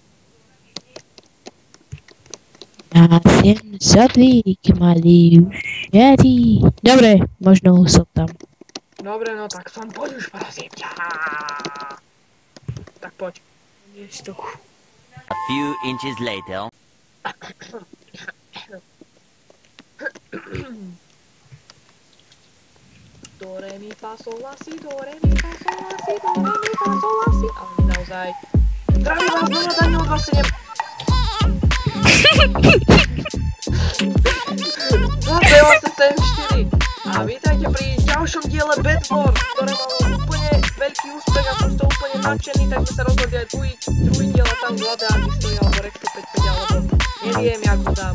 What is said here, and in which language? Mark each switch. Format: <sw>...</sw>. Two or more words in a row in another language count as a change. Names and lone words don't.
<sk>Ja som zombík, malý ušetý. Dobre, možno som tam. Dobre, no tak som poď už prosím ťa. Tak poď.</sk> <en>A few inches later. Do, re, mi, fa, sol, la, si, do, re, mi, fa, sol, la, si, do, re, mi, fa, sol, la, si.</en> <sk>Ale naozaj. Zdravím vás, znova Daniel 27. 2874. A vítajte pri ďalšom diele Bedwars, ktoré malo úplne veľký úspech a som z toho úplne nadšený, tak sme sa rozhodli aj druhý diel a tam Vlada stojí alebo Rex 155 alebo neviem, jak ho dám.</sk>